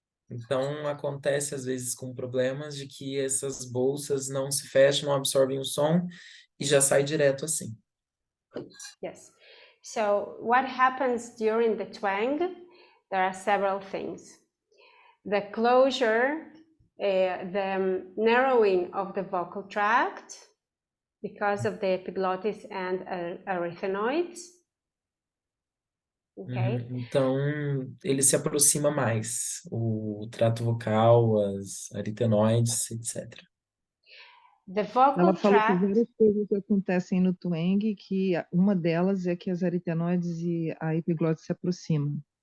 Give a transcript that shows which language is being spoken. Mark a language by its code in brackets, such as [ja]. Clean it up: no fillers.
[pt] Então, acontece às vezes com problemas de que essas bolsas não se fecham, não absorvem o som e já sai direto assim. [en] Yes. So what happens during the twang? There are several things. The closure, the narrowing of the vocal tract because of the epiglottis and arytenoids. Okay. [pt] Então, ele se aproxima mais, o trato vocal, as aritenoides, etc. [en] The vocal [pt] Ela falou que [en] tract, [pt] várias coisas acontecem no twang, que uma delas é que as aritenoides e a epiglottis se aproximam.